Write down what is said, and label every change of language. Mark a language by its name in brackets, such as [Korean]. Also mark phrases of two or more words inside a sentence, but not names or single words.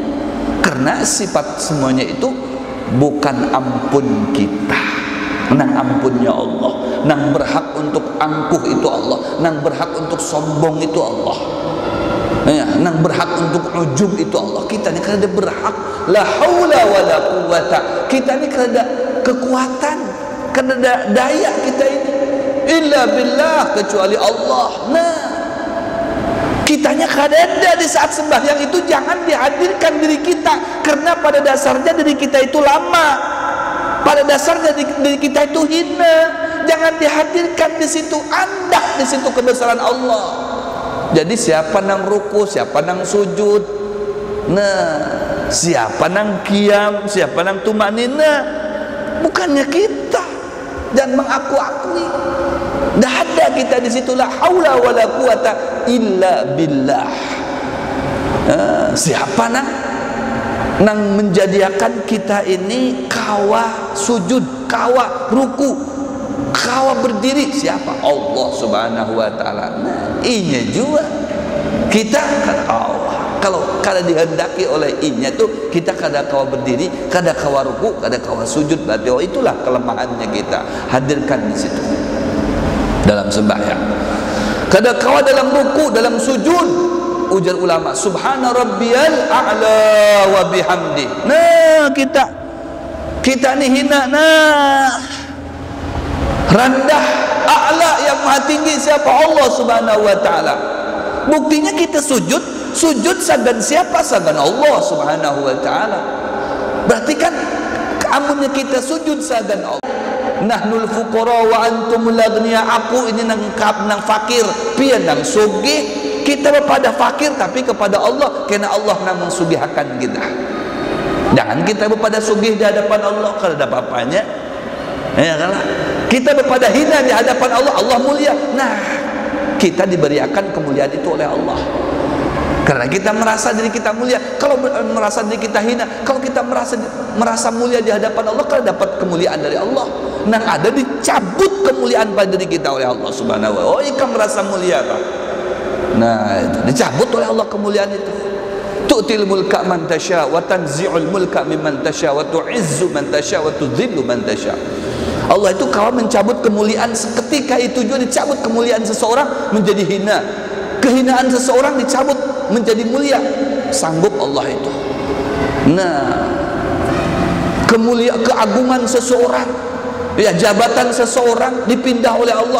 [Banjar] Karena sifat semuanya itu bukan ampun kita. Nang ampunnya Allah, nang berhak untuk angkuh itu Allah, nang berhak untuk sombong itu Allah. Ya, nang berhak untuk ujub itu Allah. Kita ini kada berhak, [Arabic] لا حول ولا قوة. [Banjar] Kita ini kada kekuatan, kada daya kita ini [Arabic] إلا بالله, [Banjar] kecuali Allah. Nah kitanya kada ada di saat sembahyang itu. Jangan dihadirkan diri kita, karena pada dasarnya diri kita itu lama, pada dasarnya diri kita itu hina. Jangan dihadirkan di situ, andak di situ kebesaran Allah. Jadi siapa nang ruku, siapa nang sujud, nah siapa nang qiyam, siapa nang tumanina, bukannya kita. dan mengaku-akui. Dah ada kita di situ, [Arabic] لا حول ولا قوة إلا بالله. [Banjar] Siapa nang menjadikan kita ini kawa sujud, kawa ruku, kawa berdiri? Siapa? Allah [Arabic] سبحانه وتعالى. [Banjar] Inya juga kita kata Allah. Kalau kada dihendaki oleh inya tuh kita kada kawa berdiri, kada kawa ruku, kada kawa sujud. Berarti itulah kelemahannya kita. Hadirkan di situ dalam sembahyang. Kada kawa dalam ruku, dalam sujud. Ujar ulama, [Arabic] سبحان ربي الأعلى وبحمده. [Banjar] Nah, kita ni hina, rendah, a'la yang maha tinggi siapa? Allah [Arabic] سبحانه وتعالى. [Banjar] Buktinya kita sujud sagan siapa? Sagan Allah [Arabic] سبحانه وتعالى. [Banjar] Berarti kan amunnya kita sujud sagan Allah. [Arabic] نحن الفقراء وأنتم الأغنياء. [Banjar] Aku ini nang fakir, pian nang sugih. Kita kepada fakir tapi kepada Allah, karena Allah yang mensugihakan kita. Jangan kita kepada sugih di hadapan Allah kalau ada apa-apanya. Ya kalah. Kita kepada hina di hadapan Allah, Allah mulia. Nah, kita diberikan kemuliaan itu oleh Allah. Karena kita merasa diri kita mulia. Kalau merasa diri kita hina, kalau kita merasa mulia di hadapan Allah, kalau dapat kemuliaan dari Allah. Nah, ada dicabut kemuliaan pada diri kita oleh Allah [Arabic] سبحانه وتعالى. [Banjar] Oh, ikan merasa mulia Pak. Nah, itu dicabut oleh Allah kemuliaan itu. [Arabic] تؤتي الملك من تشاء وتنزع الملك ممن تشاء وتعز من تشاء وتذل من تشاء. [Banjar] Allah itu kalau mencabut kemuliaan seketika itu juga dicabut kemuliaan seseorang menjadi hina. Kehinaan seseorang dicabut menjadi mulia. Sanggup Allah itu. Nah, keagungan seseorang, ya, jabatan seseorang dipindah oleh Allah.